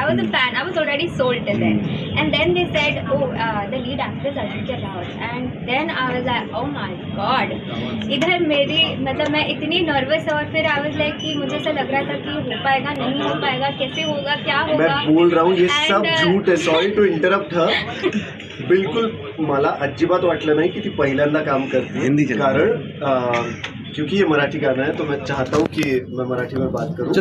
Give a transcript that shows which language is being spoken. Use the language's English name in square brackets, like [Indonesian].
[English] I was a fan, I was already sold till then, and then they said oh the lead actress Ajinkya Raut, and then I was like oh my God. [Hindi] इधर मेरी मतलब मैं इतनी nervous, और फिर [English] I was like [Hindi] कि मुझे ऐसा लग रहा था कि हो पाएगा नहीं हो पाएगा, कैसे होगा क्या होगा. मैं बोल रहा हूँ ये सब झूठ है. [English] Sorry to interrupt her. [Marathi] बिल्कुल मला अजिबात वाटलं नाही की ती पहिल्यांदा काम करते [Hindi] हिंदी, कारण क्योंकि ये मराठी गाना है तो मैं चाहता हूँ कि मैं मराठी में बात करूँ.